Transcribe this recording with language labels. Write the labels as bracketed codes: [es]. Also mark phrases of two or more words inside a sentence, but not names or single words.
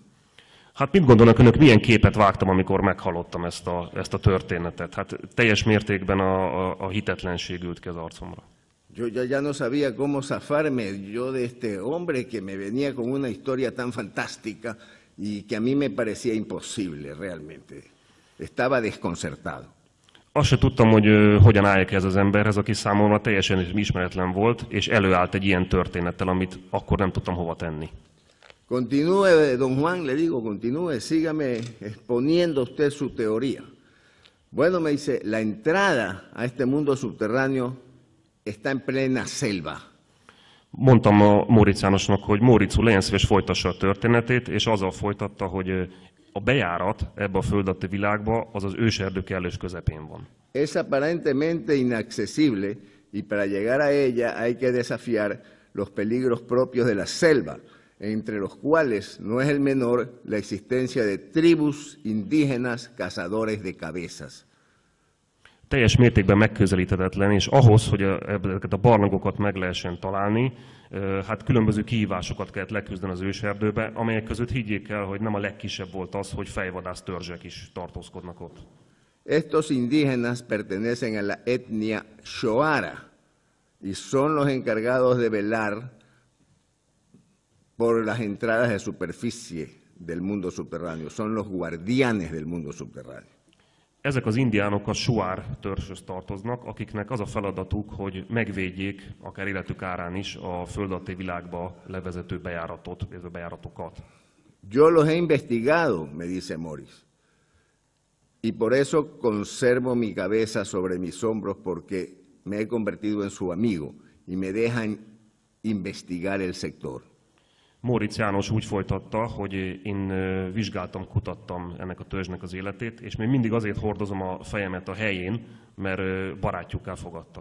[hu] Hát mit gondolnak önök, milyen képet vágtam, amikor meghallottam ezt a történetet? Hát teljes mértékben a hitetlenség ült ki az arcomra. [es] Yo ya no sabía cómo zafarme yo de este hombre que me venía con una historia tan fantástica y que a mí me parecía imposible realmente. Estaba desconcertado. [hu] Azt se tudtam, hogy hogyan álljak ez az emberhez, aki számomra teljesen ismeretlen volt, és előállt egy ilyen történettel, amit akkor nem tudtam hova tenni. [es] Continúe, don Juan, le digo, continúe, sígame exponiendo usted su teoría. Bueno, me dice, la entrada a este mundo subterráneo está en plena selva. [hu] Mondtam a Móricz Jánosnak, hogy Móricz úr, legyen szíves, folytassa a történetét, és azzal folytatta, hogy a bejárat ebbe a föld alatti világba az az őserdő kellős közepén van. [es] Es aparentemente inaccesible y para llegar a ella hay que desafiar los peligros propios de la selva, entre los cuales no es el menor la existencia de tribus indígenas cazadores de cabezas. [hu] Teljes mértékben megközelíthetetlen, és ahhoz, hogy ezeket a barlangokat meg lehessen találni, hát különböző kihívásokat kellett leküzdeni az őserdőbe, amelyek között higgyék el, hogy nem a legkisebb volt az, hogy fejvadász törzsek is tartózkodnak ott. [es] Estos indígenas pertenecen a la etnia Shoara y son los encargados de velar por las entradas de superficie del mundo subterráneo, son los guardianes del mundo subterráneo. [hu] Ezek az indiánok a Shuar törzshöz tartoznak, akiknek az a feladatuk, hogy megvédjék, akár életük árán is, a föld alatti világba levezető bejáratokat. [es] Yo los he investigado, me dice Morris, y por eso conservo mi cabeza sobre mis hombros porque me he convertido en su amigo y me dejan investigar el sector. [hu] Móricz János úgy folytatta, hogy én vizsgáltam, kutattam ennek a törzsnek az életét, és még mindig azért hordozom a fejemet a helyén, mert barátjukká fogadtak.